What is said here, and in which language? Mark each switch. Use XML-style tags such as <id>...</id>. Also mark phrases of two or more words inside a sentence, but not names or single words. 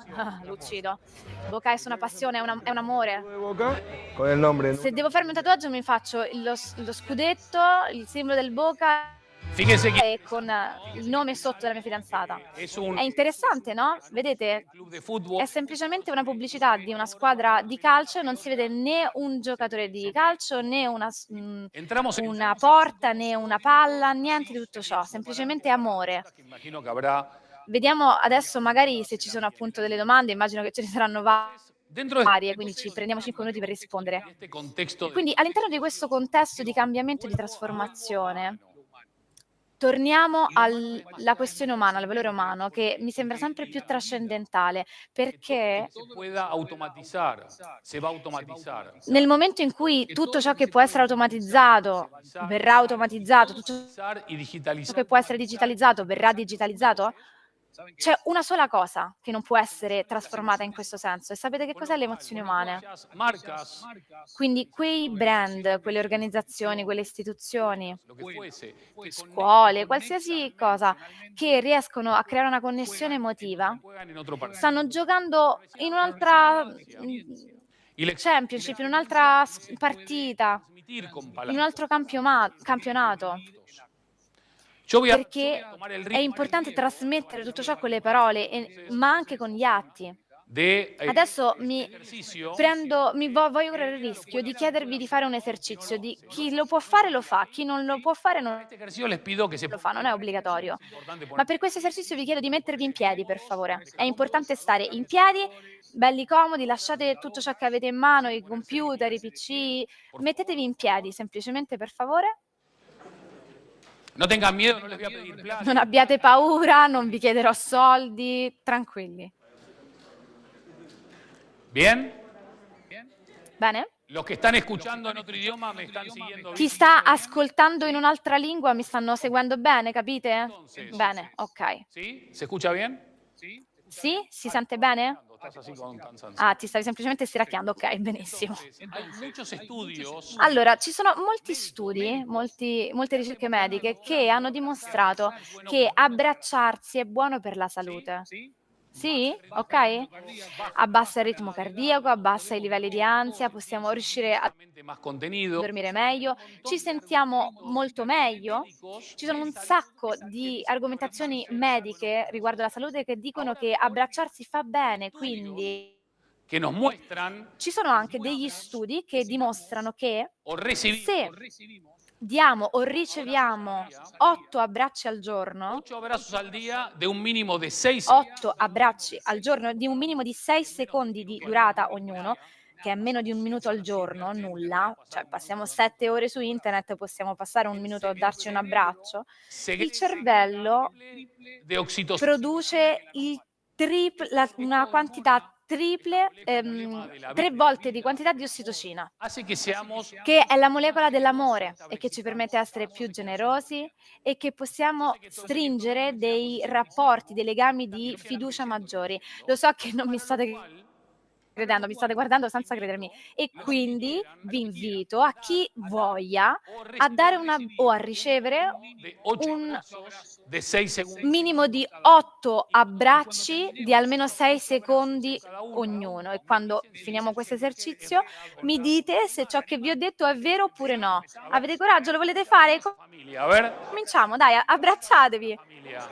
<it>Lo uccido. Boca è una passione, è un amore. Con il nome. Se devo farmi un tatuaggio mi faccio lo scudetto, il simbolo del Boca</it> <es>Fíjense que</es> <it>e con il nome sotto della mia fidanzata.</it> <es>es un</es> <it>È interessante, no? Vedete?</it> <es>club de fútbol.</es> <it>È semplicemente una pubblicità di una squadra di calcio, non si vede né un giocatore di calcio, né</it> <es>Entramos en</es> <it>una porta, né una palla, niente di tutto ciò, semplicemente amore.</it> <es>que imagino que habrá</es> <it>Vediamo adesso magari se ci sono appunto delle domande, immagino che ce ne saranno</it> <es>dentro de</es> <it>varie, quindi ci prendiamo 5 minuti per rispondere.</it> <es>este contexto de</es> <it>Quindi all'interno di questo contesto di cambiamento e di trasformazione, torniamo alla questione umana, al valore umano, che mi sembra sempre più trascendentale, perché</it> <es>se pueda automatizar, se va a automatizar.</es> <it>nel momento in cui tutto ciò che può essere automatizzato verrà automatizzato, tutto</it> <es>Y</es> <it>ciò</it> <es>digitalizar.</es> <it>che può essere digitalizzato verrà digitalizzato, c'è una sola cosa che non può essere trasformata in questo senso, e sapete che cos'è? Le emozioni umane.</it> <es>Marcas,</es> <it>Quindi quei brand, quelle organizzazioni, quelle istituzioni,</it> <es>lo que fuese, que</es> <it>scuole, qualsiasi cosa, che riescono a creare una connessione emotiva,</it> <es>juegan en otro partido.</es> <it>stanno giocando in un'altra</it> <es>Y la</es> <it>championship, in un'altra partita,</it> <es>transmitir con</es> <it>in un</it> <es>palabras.</es> <it>altro campionato,</it> <es>Yo voy a</es> <it>perché</it> <es>tomar el</es> <it>è</it> <es>ritmo</es> <it>importante trasmettere tutto ciò con le parole, ma anche con gli atti.</it> <es>de</es> <it>Adesso</it> <es>ejercicio.</es> <it>voglio correre il rischio di chiedervi di fare un esercizio, di chi lo può fare lo fa, chi non lo può fare non</it> <es>Este ejercicio les pido que se</es> <it>lo fa, non è obbligatorio.</it> <es>Es importante</es> <it>Ma</it> <es>poner</es> <it>per questo esercizio vi chiedo di mettervi in piedi, per favore. È importante stare in piedi, belli comodi, lasciate tutto ciò che avete in mano, i computer, i PC, mettetevi in piedi semplicemente, per favore.</it> <es>No tengan miedo, no les voy a pedir plata.</es> <it>Non abbiate paura, non vi chiederò soldi, tranquilli.</it> <es>Bien.</es> <it>Bene?</it> <es>Los que están escuchando en otro idioma me están siguiendo</es> <it>Chi</it> <es>bien.</es> <it>sta ascoltando in un'altra lingua mi stanno seguendo bene, capite? Bene, ok.</it> <es>¿Sí? ¿Se escucha bien?</es> <it>Sì? Si sente bene?</it> <es>Estás así con cansancio.</es> <it>Ah, ti stavi semplicemente stiracchiando, ok, benissimo.</it> <es>Hay muchos estudios</es> <it>Allora, ci sono molti studi, molte ricerche mediche che hanno dimostrato che abbracciarsi è buono per la salute. Sì? Ok? Abbassa il ritmo cardiaco, abbassa i livelli di ansia, possiamo riuscire a</it> <es>más contenido.</es> <it>dormire meglio, ci sentiamo molto meglio. Ci sono un sacco di argomentazioni mediche riguardo la salute che dicono che abbracciarsi fa bene, quindi</it> <es>Que nos muestran</es> <it>ci sono anche degli studi che dimostrano che</it> <es>o recibimos</es> <it>se diamo o riceviamo 8 abbracci al giorno,</it> <es>8 abrazos al día de un mínimo de 6</es> <it>8 abbracci al giorno di un minimo di 6 secondi di durata ognuno, che è meno di un minuto al giorno, nulla, cioè passiamo 7 ore su internet, possiamo passare un minuto a darci un abbraccio, il cervello</it> <es>de oxitocina.</es> <it>produce una quantità triple, 3 volte di quantità di ossitocina,</it> <es>Hace que seamos</es> <it>che è la molecola dell'amore e che ci permette di essere più generosi e che possiamo stringere dei rapporti, dei legami di fiducia maggiori. Lo so che non mi state credendo, mi state guardando senza credermi. E quindi vi invito a chi voglia a dare o a ricevere un</it> <es>de 6 segundos.</es> <it>minimo di 8 abbracci di almeno 6 secondi ognuno. E quando finiamo questo esercizio mi dite se ciò che vi ho detto è vero oppure no. Avete coraggio? Lo volete fare?</it> <es>Familia, a ver.</es> <it>Cominciamo, dai, abbracciatevi.</it> <es>Familia.</es>